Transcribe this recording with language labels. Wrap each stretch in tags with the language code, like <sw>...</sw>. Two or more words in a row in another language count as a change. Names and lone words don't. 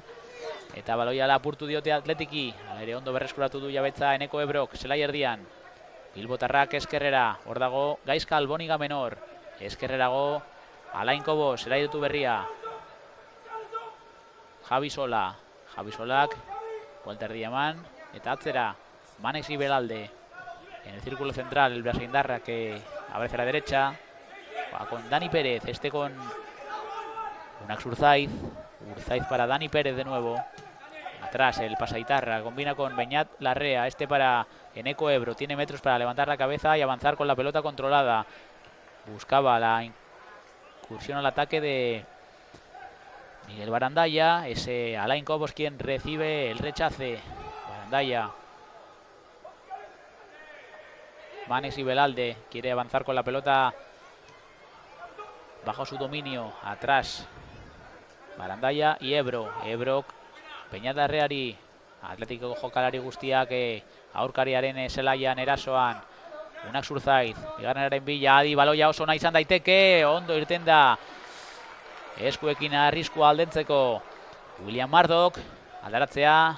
<eu>Eta baloia lapurtu diote Atletiki. Ere ondo berreskuratu du jabetza Eneko Ebrok, zelai erdian. Bilbotarrak eskerrera, hor dago Gaizka Alboniga Menor. Eskerrerago Alain Kobos, zelai dutu berria. Javi Sola. Javi Solak, buelta erdia eman. Eta atzera, Manex Gibelalde.</eu> <es>En el círculo central, el Beasaindarra que aparece a la derecha. Va con Dani Pérez, este con Unax Urzaiz. Urzaiz para Dani Pérez de nuevo. Atrás el Pasaitarra, combina con Beñat Larrea. Este para Eneko Ebro, tiene metros para levantar la cabeza y avanzar con la pelota controlada. Buscaba la incursión al ataque de Miguel Barandaya. Ese Alain Cobos quien recibe el rechace. Barandaya. Manex Gibelalde quiere avanzar con la pelota bajo su dominio. Atrás Barandaya y Ebro.</es> <eu>Ebro, Beñat Larreari. Atletiko jokalari guztiak aurkariaren zelaian erasoan. Unax Urzaiz. Bigarrenaren bila, adi baloia oso nahi izan daiteke. Ondo irten da. Eskuekin arriskua aldentzeko. William Mardok. Aldaratzea.</eu>